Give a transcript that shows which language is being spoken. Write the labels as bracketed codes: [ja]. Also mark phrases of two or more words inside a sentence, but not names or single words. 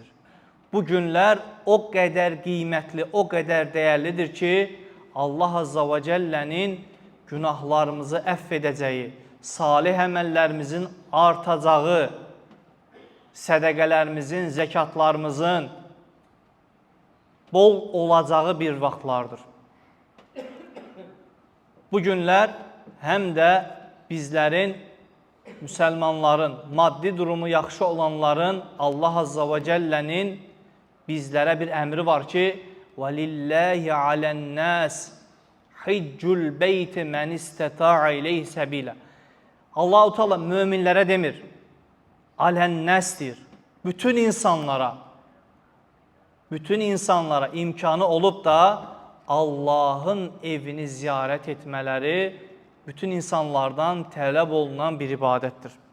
[az] Bu günlər o qədər qiymətli, o qədər dəyərlidir ki, [ar] الله عز وجل [az] günahlarımızı əfv edəcəyi, salih əməllərimizin artacağı, sədəqələrimizin, zəkatlarımızın bol olacağı bir vaxtlardır. Bu günlər həm də bizlərin, müsəlmanların, maddi durumu yaxşı olanların [ar] الله عز وجل [az] bizlərə bir əmri var ki, [ar] وَلِلَّهِ عَلَى النَّاسِ حِجُّ الْبَيْتِ مَنِ اسْتَطَاعَ إِلَيْهِ سَبِيلًا. [az] Allah-u Teala möminlərə demir, [ar] على الناس [az] deyir, bütün insanlara imkanı olub da Allahın evini ziyarət etmələri bütün insanlardan tələb olunan bir ibadətdir.